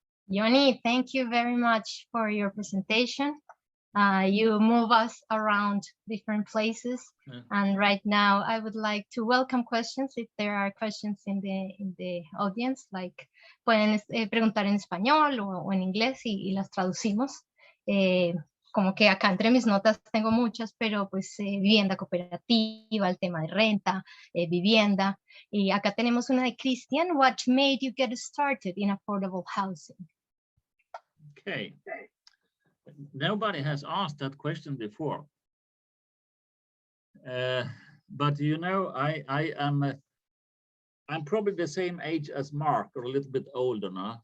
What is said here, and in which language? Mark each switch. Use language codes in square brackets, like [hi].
[en] Yoni, thank you very much for your presentation. You move us around different places, and right now I would like to welcome questions. If there are questions in the audience, like [es] pueden preguntar en español o en inglés y las traducimos. Como que acá entre mis notas tengo muchas, pero pues vivienda cooperativa, el tema de renta, vivienda. Y acá tenemos una de Christian. [en] What made you get started in affordable housing? Okay. Nobody has asked that question before. But you know, I'm probably the same age as Mark, or a little bit older now.